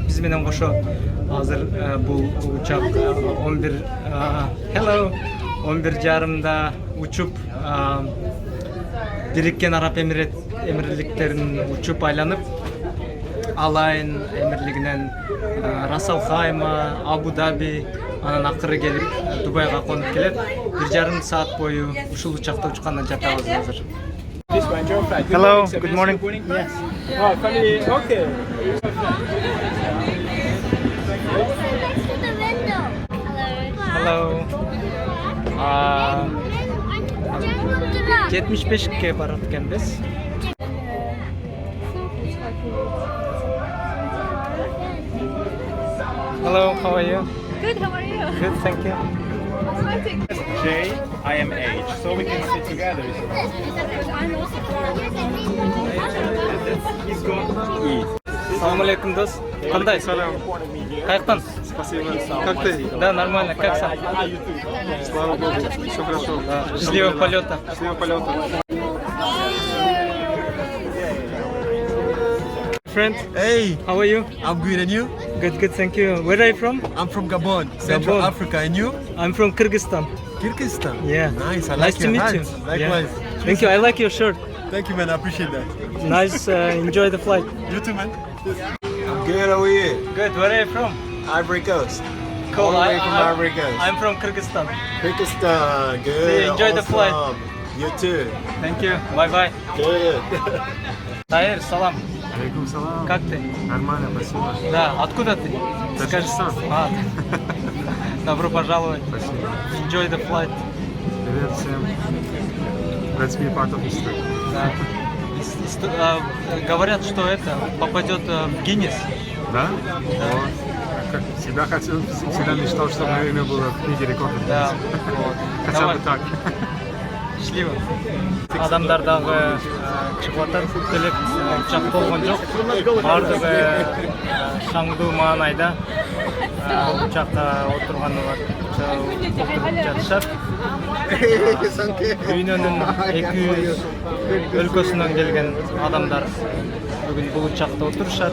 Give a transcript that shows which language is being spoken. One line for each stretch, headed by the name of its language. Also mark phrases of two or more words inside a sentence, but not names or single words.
Kyrgyz: Биз менен кошо азыр бул учак 11:30 учуп Бириккен Араб Эмирликтерин учуп айланып, Алайын Эмирлигинен Расалхайма, Абу Даби, анан акыры келип Дубайга конуп келет. 1,5 саат бою ушул учакта учкандан жатабыз азыр.
English: Hello, good morning. Yes. Oh, family, okay. Hello.
Kyrgyz: 75ке барат экенбиз.
English: Hello, how are you? Good, how are you? Good, thank you. J, I am H, so we can sit together.
Arabic: سلام عليكم,
Kyrgyz: дос. Кандай? Каяктан?
Russian: Спасибо. Как ты? Да, нормально. Как сам? Слава Богу, все хорошо. Счастливого полета. Счастливого полета.
English: Friend, Hey, how are you? I'm good, and you? Good, thank you. Where are you from? I'm from Gabon, Central Gabon. Africa, and you? I'm from Kyrgyzstan. Kyrgyzstan. Yeah. Nice. I Nice like to your meet you. hats. Likewise. Yeah. Thank you. I like your shirt. Thank you, man. I appreciate that. Nice. Enjoy the flight. You too, man. Good, how are you? Good. Where are you from? Ivory Coast. Cool. All the way from Ivory Coast. I'm from Kyrgyzstan. Kyrgyzstan, good. Enjoy the flight. You too. Thank you. Bye bye. Good.
Kyrgyz: Таир, салам.
Arabic: عليكم سلام.
Russian: Как ты? Нормально, спасибо. Да. Откуда ты? Скажи. Добро пожаловать. Спасибо.
English: Enjoy the flight.
Russian: Привет всем.
English: Let's be part of history.
Russian: Да. Говорят, что это попадет в Гиннес. Да? О, всегда хотел, всегда мечтал, чтобы мое имя было в книге рекордов. Да. Вот. Хотя Давай. бы так. Счастливо.
Kyrgyz: Адамдар дагы чыгып атат, келип учак болгон жок. Бардыгы шаңдуу маанайда учакка отурганы бар. Отуруп жатышат. Дүйнөнүн 200 өлкөсүнөн келген адамдар бүгүн бул учакта отурушат.